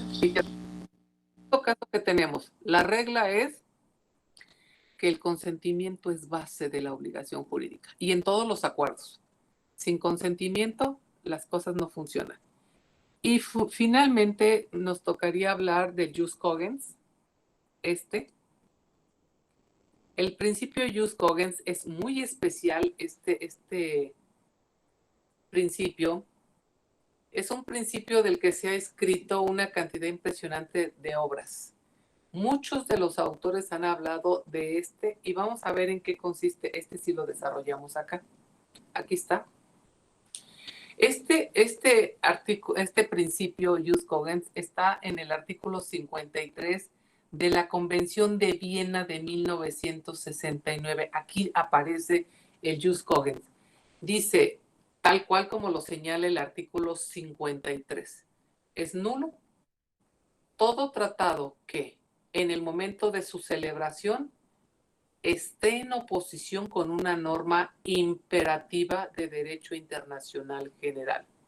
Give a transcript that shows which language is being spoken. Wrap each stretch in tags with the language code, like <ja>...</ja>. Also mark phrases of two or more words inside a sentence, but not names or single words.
<es>Y ya, en todo caso que tenemos, la regla es que el consentimiento es base de la obligación jurídica y en todos los acuerdos. Sin consentimiento, las cosas no funcionan. Y finalmente nos tocaría hablar de</es> <la>jus cogens.</la> <es>El principio</es> <la>jus cogens</la> <es>es muy especial. Este principio es un principio del que se ha escrito una cantidad impresionante de obras. Muchos de los autores han hablado de y vamos a ver en qué consiste si lo desarrollamos acá. Aquí está. Este principio</es> <la>jus cogens</la> <es>está en el artículo 53 de la Convención de Viena de 1969. Aquí aparece el</es> <la>jus cogens.</la> <es>Dice, tal cual como lo señala el artículo 53, es nulo todo tratado que en el momento de su celebración esté en oposición con una norma imperativa de derecho internacional general.</es>